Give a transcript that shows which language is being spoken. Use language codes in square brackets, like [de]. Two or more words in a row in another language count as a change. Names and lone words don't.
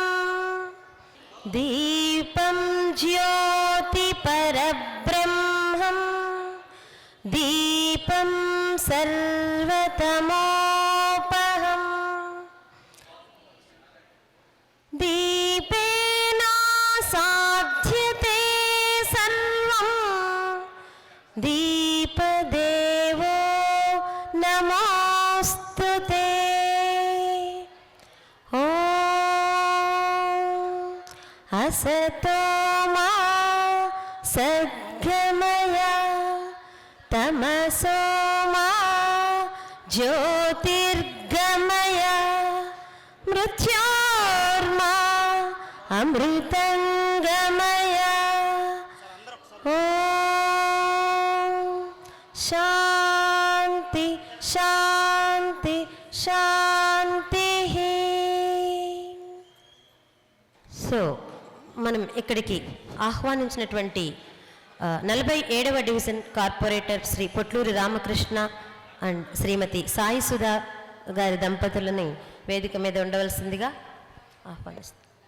[sa] दीपं ज्योति परब्रह्मं दीपं सर्वतमोपहं दीपेन साध्यते सर्वं दीपदेवो नमोऽस्तु ते. असतो मा सद्गमय तमसो मा ज्योतिर्गमय मृत्योर्मा अमृतंगमय. शांति शांति शांति. [te] సో మనం ఇక్కడికి ఆహ్వానించినటువంటి 47వ డివిజన్ కార్పొరేటర్ శ్రీ పొట్లూరి రామకృష్ణ అండ్ శ్రీమతి సాయి సుధా గారి దంపతులని వేదిక మీద ఉండవలసిందిగా ఆహ్వానిస్తాం.